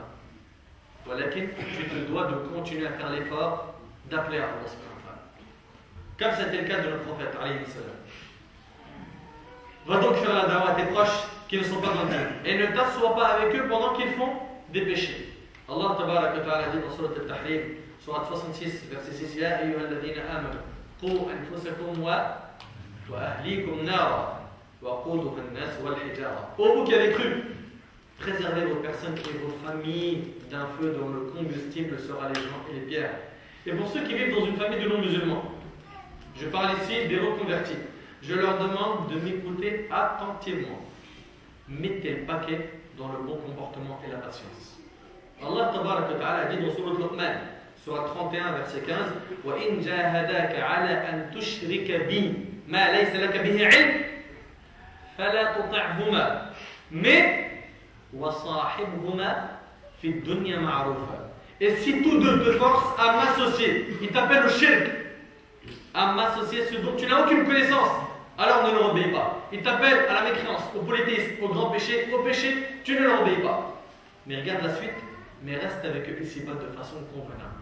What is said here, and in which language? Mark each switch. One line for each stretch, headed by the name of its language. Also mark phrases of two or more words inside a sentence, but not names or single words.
French: Voilà, tu te dois de continuer à faire l'effort d'appeler à Allah. Comme c'était le cas de notre prophète,
Arabic: عليه السلام.
French: Va donc faire la da'wah à tes proches qui ne sont pas dans le dîn. Et ne t'assois pas avec eux pendant qu'ils font des péchés.
Arabic: الله تبارك تعالى
French: dit dans Surat Al-Tahrim, Surat 66, verset 6,
Arabic: يا أيها الذين آمنوا قوا أنفسكم وأهليكم نارا وقودها الناس والحجارة.
French: Ô vous qui avez cru, préservez vos personnes et vos familles d'un feu dont le combustible sera les gens et les pierres. Et pour ceux qui vivent dans une famille de non-musulmans, je parle ici des reconvertis, je leur demande de m'écouter attentivement. Mettez le paquet dans le bon comportement et la patience.
Arabic: الله تبارك تعالى
French: dit dans Surat Luqman, Surat 31, verset 15,
Arabic: وإن جاهداك على أن تشرك بي ما ليس لك به علم فلا تطعهما. Mais وَصَاحِبْهُمَا فِي الدُّنْيَا مَعْرُوفًا.
French: Et si tous deux te forcent à m'associer, ils t'appellent au shirk, à m'associer ce dont tu n'as aucune connaissance, alors ne leur obéis pas. Ils t'appellent à la mécréance, au polythéisme, au grand péché, au péché, tu ne leur obéis pas. Mais regarde la suite, mais reste avec eux ici-bas de façon convenable.